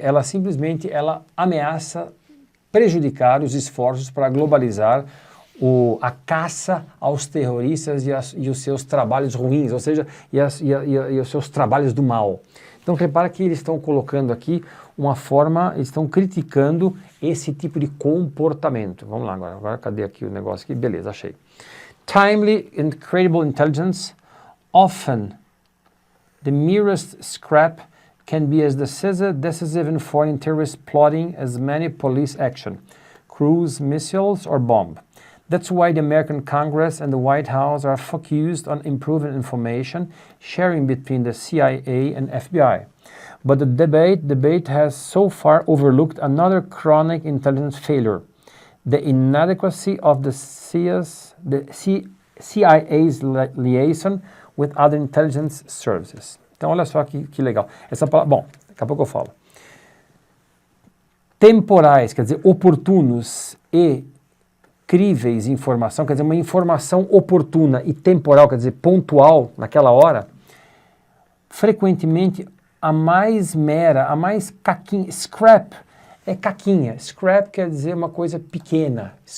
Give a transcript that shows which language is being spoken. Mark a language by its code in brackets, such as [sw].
[pt] Ela simplesmente ameaça prejudicar os esforços para globalizar a caça aos terroristas e os seus trabalhos ruins, ou seja, e os seus trabalhos do mal. Então, repara que eles estão colocando aqui eles estão criticando esse tipo de comportamento. Vamos lá agora cadê aqui o negócio aqui? Beleza, achei. [en] Timely and credible intelligence, often the merest scrap can be as decisive in foreign terrorist plotting as many police action, cruise missiles or bomb. That's why the American Congress and the White House are focused on improving information sharing between the CIA and FBI. But the debate has so far overlooked another chronic intelligence failure, the inadequacy of the CIA's liaison with other intelligence services. [pt] Então, olha só que legal. Essa palavra, bom, daqui a pouco eu falo. Temporais, quer dizer, oportunos e críveis informação, quer dizer, uma informação oportuna e temporal, quer dizer, pontual naquela hora, frequentemente a mais caquinha, scrap é caquinha, scrap quer dizer uma coisa pequena,